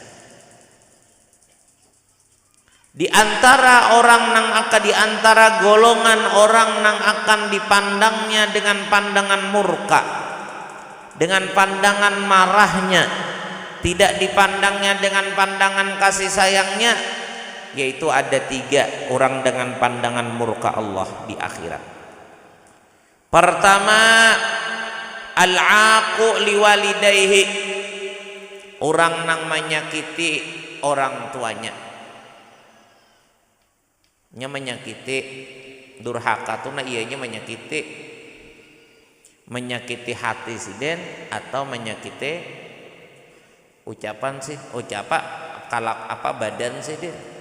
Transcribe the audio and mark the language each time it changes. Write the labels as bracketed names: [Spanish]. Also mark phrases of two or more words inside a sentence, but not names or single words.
[Banjar] Di antara orang nang akan di antara golongan orang nang akan dipandangnya dengan pandangan murka, dengan pandangan marahnya, tidak dipandangnya dengan pandangan kasih sayangnya, yaitu ada 3 orang dengan pandangan murka Allah di akhirat. [Indonesian] Pertama, [Arabic] العاق لوالديه, [Banjar] orang nang menyakiti orang tuanya, nya menyakiti, durhaka tuh nah ianya menyakiti hati siden atau menyakiti ucapan sih kalak apa badan siden.